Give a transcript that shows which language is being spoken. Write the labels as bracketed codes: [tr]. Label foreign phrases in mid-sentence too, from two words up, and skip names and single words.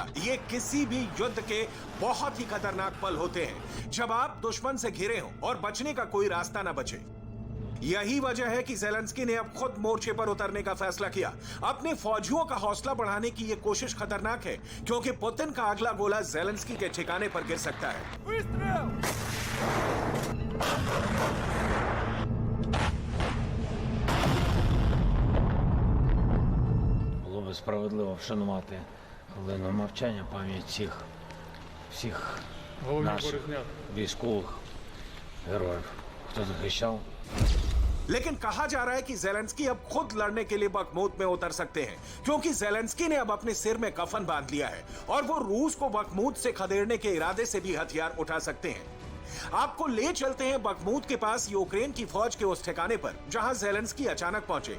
[hi] ये किसी भी युद्ध के बहुत ही खतरनाक पल होते हैं जब आप दुश्मन से घिरे हो और बचने का कोई रास्ता न बचे। यही वजह है कि ज़ेलेंस्की ने अब खुद मोर्चे पर उतरने का फैसला किया। अपने फौजियों का हौसला बढ़ाने की यह कोशिश खतरनाक है, क्योंकि पुतिन का अगला गोला ज़ेलेंस्की के ठिकाने पर गिर सकता है। [uk] Було би справедливо вшанувати хвилину мовчання пам'ять всіх наших військових героїв, хто захищав. [hi] लेकिन कहा जा रहा है कि ज़ेलेंस्की अब खुद लड़ने के लिए बखमुत में उतर सकते हैं, क्योंकि ज़ेलेंस्की ने अब अपने सिर में कफन बांध लिया है और वो रूस को बखमुत से खदेड़ने के इरादे से भी हथियार उठा सकते हैं। आपको ले चलते हैं बखमुत के पास यूक्रेन की फौज के उस ठिकाने पर जहां ज़ेलेंस्की अचानक पहुंचे।